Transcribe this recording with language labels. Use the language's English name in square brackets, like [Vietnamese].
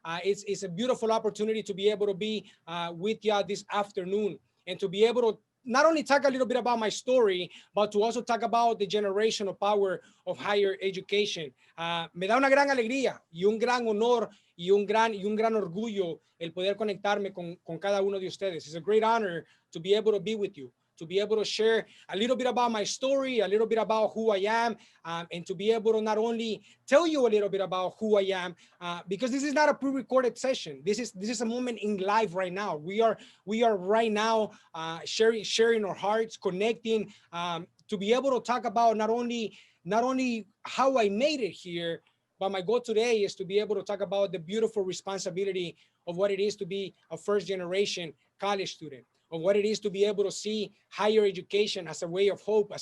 [English] It's a beautiful opportunity to be able to be with you this afternoon and to be able to not only talk a little bit about my story, but to also talk about the generational power of higher education. [Spanish] Me da una gran alegría y un gran honor y un gran orgullo el poder conectarme con cada uno de ustedes. [English] It's a great honor to be able to be with you, to be able to share a little bit about my story, a little bit about who I am, and to be able to not only tell you a little bit about who I am, because this is not a pre-recorded session. This is a moment in life right now. We are right now sharing our hearts, connecting, to be able to talk about not only how I made it here, but my goal today is to be able to talk about the beautiful responsibility of what it is to be a first generation college student, of what it is to be able to see higher education as a way of hope.